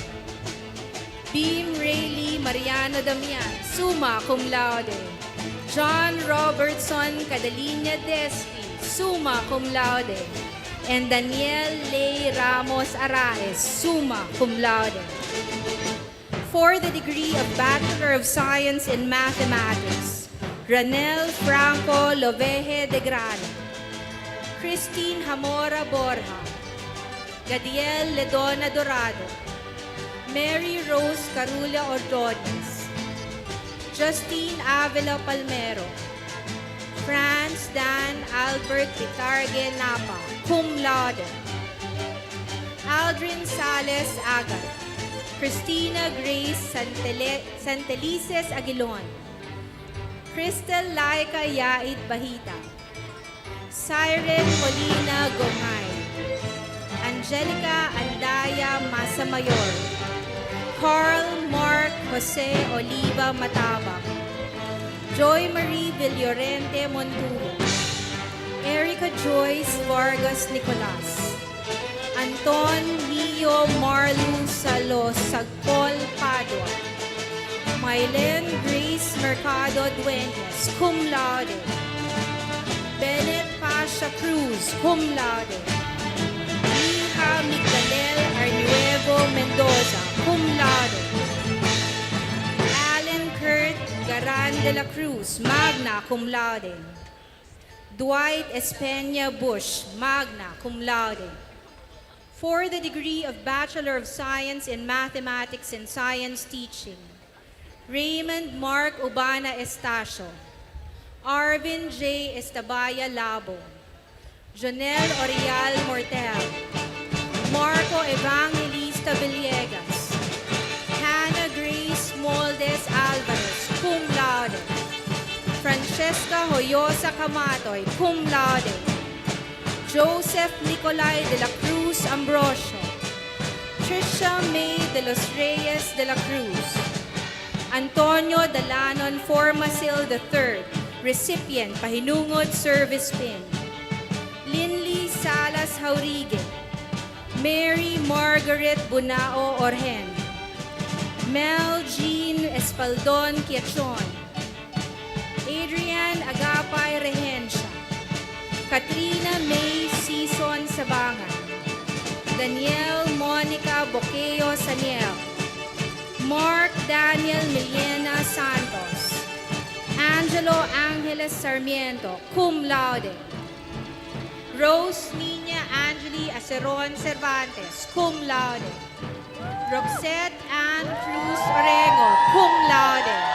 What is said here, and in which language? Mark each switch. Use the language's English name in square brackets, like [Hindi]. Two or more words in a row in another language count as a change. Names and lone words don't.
[English] Beam Rayleigh Mariano Damian, [Latin] summa cum laude. [English] John Robertson Cadalinia Despi, [Latin] summa cum laude. [English] And Daniel Ley Ramos Araes, [Latin] summa cum laude. [English] For the degree of Bachelor of Science in Mathematics, Ranel Franco Loveje de Grano, Christine Hamora Borja, Gadiel Ledona Dorado, Mary Rose Carula Ordonez, Justine Avila Palmero, Franz Dan Albert Pitargue Napa, [Latin] cum laude. [English] Aldrin Sales Agat, Christina Grace Santelices Aguilon, Crystal Laika Yaid Bahita, Siren Molina Gomay, Angelica Andaya Masamayor, Carl Mark Jose Oliva Matabang, Joy Marie Villorente Montulo, Erica Joyce Vargas Nicolas, Anton Mio Marlu Salo Sagpol Padua, Mylen Grace Mercado Dueñas, [Latin] cum laude. [English] Bennett Pasha Cruz, [Latin] cum laude. [English] Mija Migdalel Arnuevo Mendoza, [Latin] cum laude. [English] Alan Kurt Garan de la Cruz, [Latin] magna cum laude. [English] Dwight Espeña Bush, [Latin] magna cum laude. [English] For the degree of Bachelor of Science in Mathematics and Science Teaching, Raymond Mark Ubana Estacio, Arvin J. Estabaya Labo, Jonel Orial Mortel, Marco Evangelista Villegas, Hannah Grace Moldes Alvarez, [Latin] cum laude. [English] Francesca Hoyosa Camatoy, [Latin] cum laude. [English] Joseph Nicolay de la Cruz Ambrosio, Tricia May de los Reyes de la Cruz, Antonio Dalanon Formasil III, recipient Pahinungod Service Pin, Linley Salas Haurigue, Mary Margaret Bunao Orhen, Mel Jean Espaldon Quiachon, Adrian Agapay Rehencia, Katrina May Sison Sabangan, Daniel Monica Boqueo Saniel, Mark Daniel Millena Santos, Angelo Angeles Sarmiento, [Latin] cum laude. [English] Rose Nina Angeli Aceron Cervantes, [Latin] cum laude. [English] Roxette Ann Cruz Orengo, [Latin] cum laude.